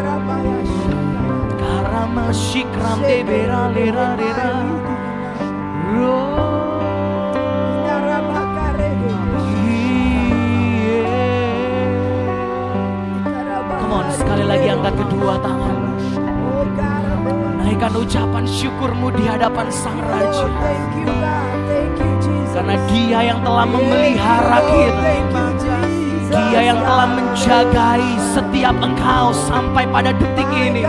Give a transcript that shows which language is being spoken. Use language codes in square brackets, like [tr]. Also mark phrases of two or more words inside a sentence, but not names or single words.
[en] Karama shikram debera lera lera. Come on, [id] sekali lagi angkat kedua tangan. Naikkan ucapan syukurmu di hadapan Sang Raja. Karena Dia yang telah memelihara kita. Dia yang telah menjagai setiap engkau sampai pada detik ini.